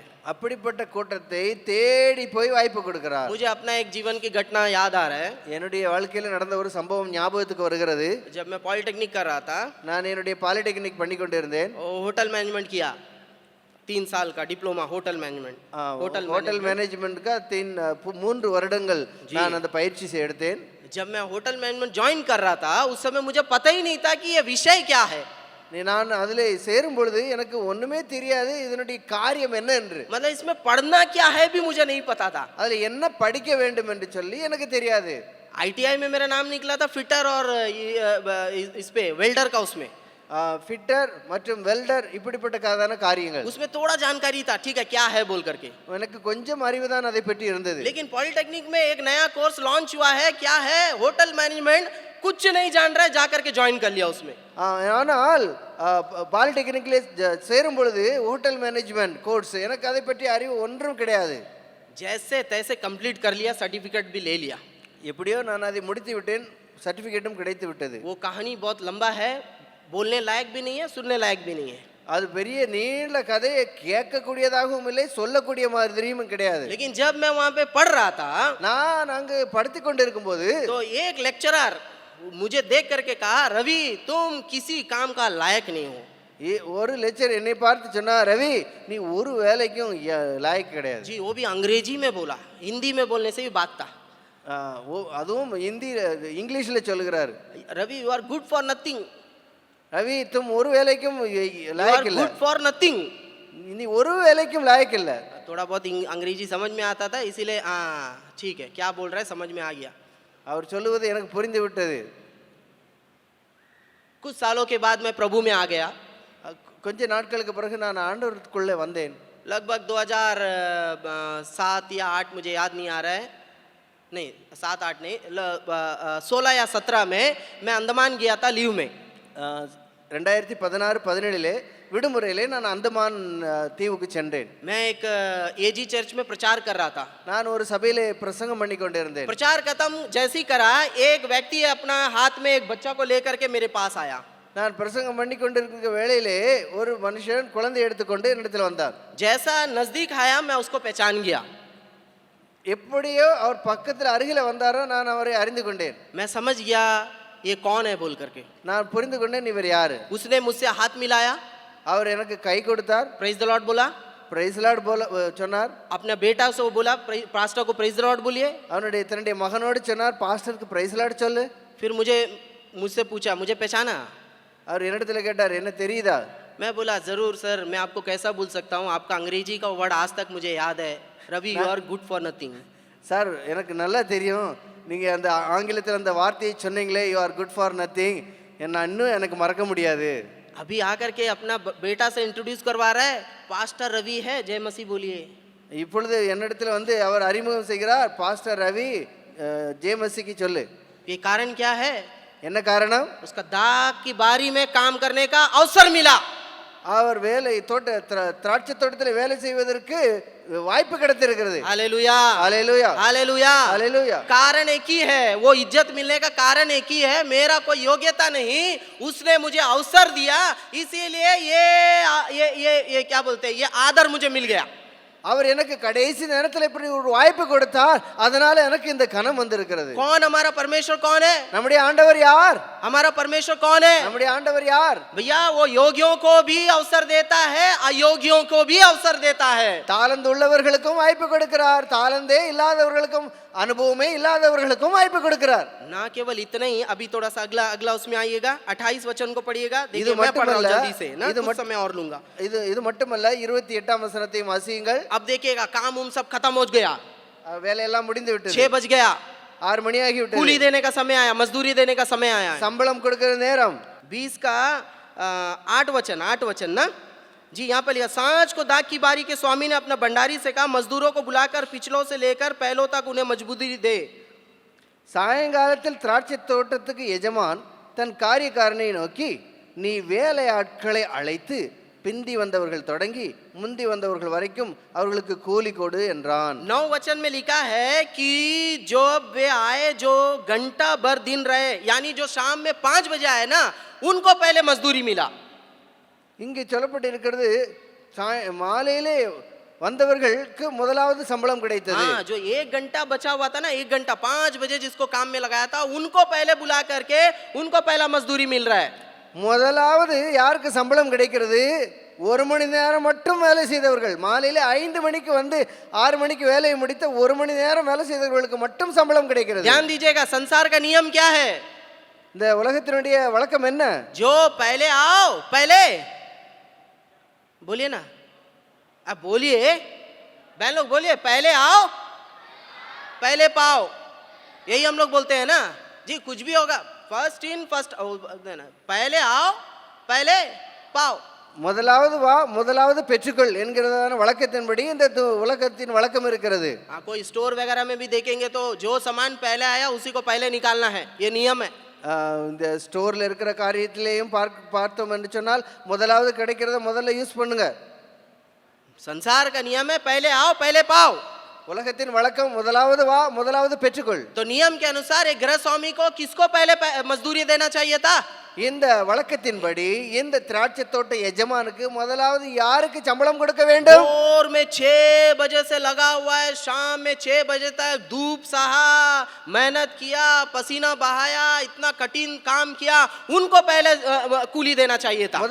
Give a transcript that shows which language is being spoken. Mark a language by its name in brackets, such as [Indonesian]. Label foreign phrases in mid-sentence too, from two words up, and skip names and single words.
[Tamil] அப்படிப்பட்ட கூட்டத்தை தேடி போய் வாய்ப்பு கொடுக்கிறார். [Hindi] मुझे अपना एक जीवन की घटना याद आ रहा है। [Tamil] என்னுடைய வாழ்க்கையில் நடந்த ஒரு சம்பவம் ஞாபகத்துக்கு வருகிறது. [Hindi] जब मैं पॉलिटेक्निक कर रहा था, [Tamil] நான் என்னுடைய பாலிடெக்னிக் பண்ணி கொண்டிருந்தேன். [English] hotel management [Hindi] किया, 3 साल का डिप्लोमा [English] hotel management. hotel management [Tamil] 3 வருடங்கள் நான் அந்த பயிற்சி எடுத்தேன். [Hindi] जब मैं [English] hotel management [Hindi] ज्वाइन कर रहा था, उस समय मुझे पता ही नहीं था कि ये विषय क्या है। [Tamil] நான் அதிலே சேரும் பொழுது எனக்கு ஒண்ணுமே தெரியாது இதனுடைய காரியம் என்ன என்று. [Hindi] मतलब इसमें पढ़ना क्या है भी मुझे नहीं पता था। [Tamil] அதுல என்ன படிக்க வேண்டும் என்று சொல்லி எனக்கு தெரியாது. [Hindi] आईटीआई में मेरा नाम निकला था फिटर और इस पे वेल्डर का, उसमें [Tamil] ஃபிட்டர் மற்றும் வெல்டர் இப்படிப்பட்ட காரியங்கள். [Hindi] उसमें थोड़ा जानकारी था, ठीक है क्या है बोल करके, [Tamil] எனக்கு கொஞ்சம் அறிவு தான் அதை பற்றி இருந்தது. [Hindi] लेकिन पॉलिटेक्निक में एक नया कोर्स लॉन्च हुआ है, क्या है [English] hotel management, [Hindi] कुछ नहीं जान रहा है, जाकर के ज्वाइन कर लिया उसमें। [Tamil] ஆனால் பாலிடெக்னிக்கிலே சேரும் பொழுது [English] hotel management course [Tamil] எனக்கு அதை பற்றி அறிவு ஒன்றும் கிடையாது. [Hindi] जैसे तैसे कंप्लीट कर लिया, सर्टिफिकेट भी ले लिया। [Tamil] எப்படியோ நான் அதை முடித்து விட்டேன், சர்டிஃபிகேட்டும் கிடைத்து விட்டது. [Hindi] वो कहानी बहुत लंबा है, बोलने लायक भी नहीं है, सुनने लायक भी नहीं है. [Tamil] அது பெரிய நீண்ட கதையை கேட்கக்கூடியதாகவும் இல்லை, சொல்லக்கூடிய மாதிரியும் கிடையாது. [Hindi] लेकिन जब मैं वहां पे पढ़ रहा था [Tamil] நான் அங்கு படித்து கொண்டிருக்கும் போது [Hindi] तो एक लेक्चरर मुझे देख करके कहा, रवि तुम किसी काम का लायक नहीं हो. [Tamil] ஒரு லெக்சர் என்னை பார்த்து சொன்னா, ரவி நீ ஒரு வேலைக்கும் லாயக்கு கிடையாது. [Hindi] जी वो भी अंग्रेजी में बोला, हिंदी में बोलने से भी बात था. [Tamil] அதுவும் ஹிந்தி இங்கிலீஷ்ல சொல்லுகிறாரு. [English] रवि you are good for nothing, [Tamil] ரவி तुम ஒரு வேலைக்கும் [English] you are [Tamil] லாயக்கு இல்ல, [English] good for nothing. [Tamil] நீ ஒரு வேலைக்கும் லாயக்கு இல்ல. [Hindi] थोड़ा बहुत अंग्रेजी समझ में आता था, इसीलिए हाँ ठीक है क्या बोल रहा है समझ में आ गया. [Tamil] அவர் சொல்லுவது எனக்கு புரிந்து விட்டது. [Hindi] कुछ सालों के बाद मैं प्रभु में आ गया. [Tamil] கொஞ்ச நாட்களுக்கு பிறகு நான் ஆண்டவருக்குள்ளே வந்தேன். [Hindi] लगभग 2007 या 8 मुझे याद नहीं आ रहा है, नहीं 7-8 नहीं, 16 या 17 में मैं अंडमान गया था लीव में. [Tamil] 2016-17 விடுமுறையிலே நான் அந்தமான் தீவுக்கு சென்றேன். [Hindi] मैं एक एजी चर्च में प्रचार कर रहा था. [Tamil] நான் ஒரு சபையிலே பிரசங்கம் பண்ணி கொண்டிருந்தேன். [Hindi] प्रचार खत्म जैसे ही करा, एक व्यक्ति अपना हाथ में एक बच्चा को लेकर के मेरे पास आया. [Tamil] நான் பிரசங்கம் பண்ணி கொண்டிருக்கிற வேளையிலே ஒரு மனுஷன் குழந்தை எடுத்துக்கொண்டு என்னிடத்தில் வந்தார். [Hindi] जैसा नजदीक आया मैं उसको पहचान गया. [Tamil] எப்படியோ அவர் பக்கத்தில் அருகில வந்தாரோ நான் அவரை அறிந்து கொண்டேன். [Hindi] मैं समझ गया ये कौन है बोल करके. [Tamil] நான் புரிந்து கொண்டேன் இவர் யாரு. [Hindi] उसने मुझसे हाथ मिलाया, [Tamil] அவர் எனக்கு கை கொடுத்தார். [English] praise the Lord [Hindi] बोला. [English] praise Lord [Tamil] போல சொன்னார். [Hindi] अपने बेटा से वो बोला, पास्टर को [English] praise the Lord [Hindi] बोलिए. [Tamil] தன்னுடைய மகனோடு சொன்னார், பாஸ்டருக்கு [English] praise Lord [Tamil] சொல்லு. [Hindi] फिर मुझसे पूछा, मुझे पहचाना. [Tamil] அவர் என்னிடத்தில் கேட்டார், என்ன தெரியுதா? [Hindi] मैं बोला जरूर सर, मैं आपको कैसा भूल सकता हूँ, आपका अंग्रेजी का वर्ड आज तक मुझे याद है, रवि [English] you are good for nothing. [Tamil] சார் எனக்கு நல்லா தெரியும், நீங்கள் அந்த ஆங்கிலத்தில் அந்த வார்த்தையை சொன்னீங்களே, [English] you are good for nothing, [Tamil] என்ன இன்னும் எனக்கு மறக்க முடியாது. [Hindi] अभी आकर के अपना बेटा से इंट्रोड्यूस करवा रहा है, पास्टर रवि है, जय मसीह बोलिए. [Tamil] இப்பொழுது என்னிடத்தில் வந்து அவர் அறிமுகம் செய்கிறார், பாஸ்டர் ரவி ஜேமசிக்கு சொல்லு. [Hindi] ये कारण क्या है? [Tamil] என்ன காரணம்? [Hindi] उसका दाग की बारी में काम करने का अवसर मिला. [Tamil] அவர் வேலை திராட்சை தோட்டத்தில் வேலை செய்வதற்கு வாய்ப்பு கிடைத்திருக்கிறது. [Hindi] हालेलुया, हालेलुया, हालेलुया, हालेलुया. कारण एक ही है, वो इज्जत मिलने का कारण एक ही है, मेरा कोई योग्यता नहीं, उसने मुझे अवसर दिया, इसीलिए ये क्या बोलते हैं, ये आदर मुझे मिल गया. [Tamil] அவர் எனக்கு கடைசி நேரத்தில் இப்படி ஒரு வாய்ப்பு கொடுத்தார், அதனால எனக்கு இந்த கனம் வந்திருக்கிறது. [Hindi] कौन हमारा परमेश्वर कौन है? [Tamil] நம்முடைய ஆண்டவர் யார்? [Hindi] हमारा परमेश्वर कौन है? [Tamil] நம்முடைய ஆண்டவர் யார்? [Hindi] भैया वो योग्यों को भी अवसर देता है, अयोग्यों को भी अवसर देता है. [Tamil] தாளந்து உள்ளவர்களுக்கும் வாய்ப்பு கொடுக்கிறார், தாளந்தே இல்லாதவர்களுக்கும் அனுபவமே இல்லாதவர்களுக்கும் வாய்ப்பு கொடுக்கிறார். [Hindi] ना केवल इतना ही, अभी थोड़ा सा अगला उसमें आइएगा, 28 वचन को पढ़िएगा. [Tamil] இது [Hindi] देखिए मैं पढ़ रहा हूं [Tamil] மட்டுமல்ல, [Hindi] जल्दी से ना, [Tamil] இது [Hindi] कुछ समय और लूंगा. [Tamil] இது மட்டுமல்ல, 28ஆம் வசனத்தையும் வாசியுங்கள். [Hindi] अब देखिएगा, काम उम सब खत्म हो गया, [Tamil] வேலையெல்லாம் முடிந்து விட்டது. [Hindi] 6 बज गया, [Tamil] 6 மணி ஆகி விட்டது. [Hindi] कूली देने का समय आया, मजदूरी देने का समय आया. [Tamil] சம்பளம் கொடுக்கிற நேரம். [Hindi] 20 का 8 वचन ना जी, यहाँ पर लिया, सांझ को दाग की बारी के स्वामी ने अपना भंडारी से कहा, मजदूरों को बुलाकर पिछलों से लेकर पहलों तक उन्हें मजबूरी दे. [Tamil] சாயங்காலத்தில் திராட்சை தோட்டத்துக்கு எஜமான் தன் காரியக்காரனை நோக்கி, நீ வேலை ஆட்களை அழைத்து பிந்தி வந்தவர்கள் தொடங்கி முந்தி வந்தவர்கள் வரைக்கும் அவர்களுக்கு கூலி கொடு என்றான். [Hindi] 9 वचन में लिखा है कि जब वे आए जो घंटा भर दिन रहे, यानी जो शाम में 5 बजे आए ना, उनको पहले मजदूरी मिला. [Tamil] இங்கு சொல்லப்பட்டிருக்கிறது, மாலையிலே வந்தவர்களுக்கு முதலாவது சம்பளம் கிடைத்தது. [Hindi] हाँ, जो 1 घंटा बचा हुआ था ना, 1 घंटा 5 बजे जिसको काम में लगाया था, उनको पहले बुला करके उनको पहला मजदूरी मिल रहा है. [Tamil] முதலாவது யாருக்கு சம்பளம் கிடைக்கிறது? 1 மணி நேரம் மட்டும் வேலை செய்தவர்கள். மாலையில 5 மணிக்கு வந்து 6 மணிக்கு வேலையை முடித்த 1 மணி நேரம் வேலை செய்தவர்களுக்கு மட்டும் சம்பளம் கிடைக்கிறது. [Hindi] ध्यान दीजिएगा, संसार का नियम क्या है? [Tamil] இந்த உலகத்தினுடைய வழக்கம் என்ன? [Hindi] जो पहले आओ, पहले बोलिए ना, अब बोलिए बहन लोग, बोलिए पहले आओ पहले पाओ. यही हम लोग बोलते हैं ना जी, कुछ भी होगा [English] first in first, [Hindi] पहले आओ पहले पाओ. [Tamil] முதலாவது வா முதலாவது பெற்றுக்கொள் என்கிறதான வழக்கத்தின்படி இந்த உலகத்தின் வழக்கம் இருக்கிறது. [Hindi] हाँ, कोई स्टोर वगैरह में भी देखेंगे तो जो सामान पहले आया उसी को पहले निकालना है, ये नियम है. [Tamil] இந்த ஸ்டோரில் இருக்கிற காரியத்திலேயும் பார்த்தோம் என்று சொன்னால் முதலாவது கிடைக்கிறத முதல்ல யூஸ் பண்ணுங்க. [Hindi] संसार का नियम है, पहले आओ पहले पाओ. [Tamil] உலகத்தின் வழக்கம் முதலாவது வா, முதலாவது பெற்றுக்கொள். [Hindi] तो नियम के अनुसार एक गृह स्वामी को किसको पहले मजदूरी देना चाहिए था? [Tamil] இந்த வழக்கத்தின்படி இந்த திராட்சை தோட்ட எஜமானுக்கு முதலாவது யாருக்கு சம்பளம் கொடுக்க வேண்டும்? [Hindi] भोर में 6 बजे से लगा हुआ है, शाम में 6 बजे तक धूप सहा, मेहनत किया, पसीना बहाया, इतना कठिन काम किया, उनको पहले கூலி देना चाहिए था.